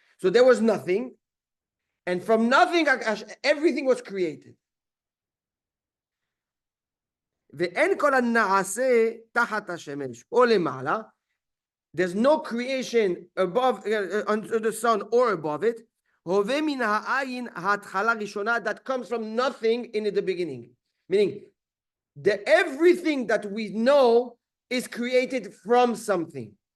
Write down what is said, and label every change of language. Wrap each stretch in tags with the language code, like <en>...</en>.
<en>So there was nothing, and from nothing, everything was created.</en> <he>ואין כל הנעשה תחת השמש או למעלה.</he> <en>There's no creation above, under the sun or above it.</en> <he>הווה מן העין ההתחלה ראשונה,</he> <en>that comes from nothing in the beginning. Meaning, everything that we know is created from something.</en>